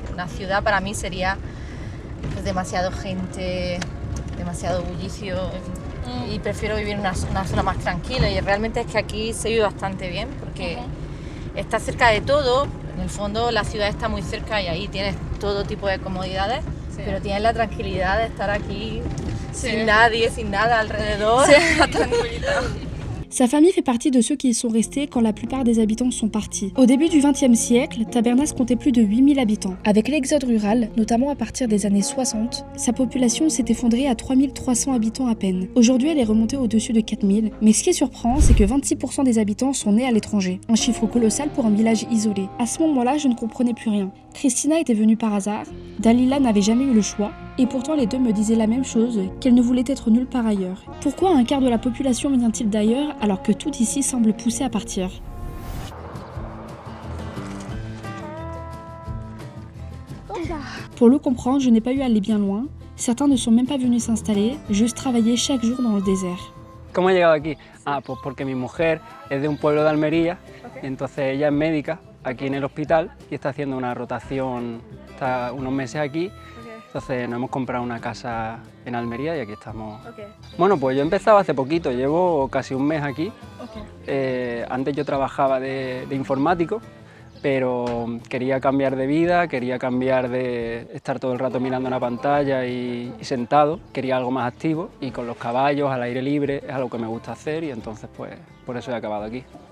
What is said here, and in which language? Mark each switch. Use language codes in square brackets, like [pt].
[es] Una ciudad para mí sería pues, demasiado gente, demasiado bullicio y prefiero vivir en una zona más tranquila y realmente es que aquí se vive bastante bien porque está cerca de todo, en el fondo la ciudad está muy cerca y ahí tienes todo tipo de comodidades, pero tienes la tranquilidad de estar aquí sin nadie, sin nada alrededor. [fr] Sa famille fait partie de ceux qui y sont restés quand la plupart des habitants sont partis. Au début du XXe siècle, Tabernas comptait plus de 8000 habitants. Avec l'exode rural, notamment à partir des années 60, sa population s'est effondrée à 3300 habitants à peine. Aujourd'hui, elle est remontée au-dessus de 4000, mais ce qui surprend, c'est que 26% des habitants sont nés à l'étranger. Un chiffre colossal pour un village isolé. À ce moment-là, je ne comprenais plus rien. Cristina était venue par hasard, Dalila n'avait jamais eu le choix, et pourtant les deux me disaient la même chose, qu'elle ne voulait être nulle part ailleurs. Pourquoi un quart de la population vient-il d'ailleurs alors que tout ici semble pousser à partir ? Pour le comprendre, je n'ai pas eu à aller bien loin. Certains ne sont même pas venus s'installer, juste travailler chaque jour dans le désert. [es] ¿Cómo he llegado aquí? Pues porque mi mujer es de un pueblo de Almería, entonces ella es médica aquí en el hospital y está haciendo una rotación, está unos meses aquí, entonces nos hemos comprado una casa en Almería y aquí estamos. Bueno, pues yo he empezado hace poquito, llevo casi un mes aquí. Antes yo trabajaba de informático, pero quería cambiar de vida, quería cambiar de estar todo el rato mirando una pantalla y sentado, quería algo más activo y con los caballos, al aire libre, es algo que me gusta hacer y entonces pues por eso he acabado aquí.